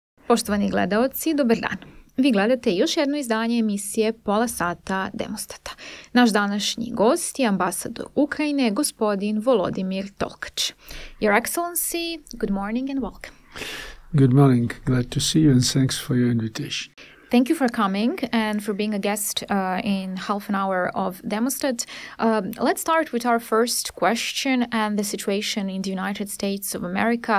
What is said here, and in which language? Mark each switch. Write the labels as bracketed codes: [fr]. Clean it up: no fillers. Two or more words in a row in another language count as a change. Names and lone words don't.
[sr] Poštovani gledaoci, dobar dan. Vi gledate još jedno izdanje emisije Pola, sata, Demostata. Naš današnji gost je ambasador Ukrajine, gospodin Volodimir Tolkač. [en] Your Excellency, good morning and welcome. Good morning. Glad to see you and thanks for your invitation. Thank you for coming and for being a guest in half an hour of Demostat. Let's start with our first question and the situation in the United States of America.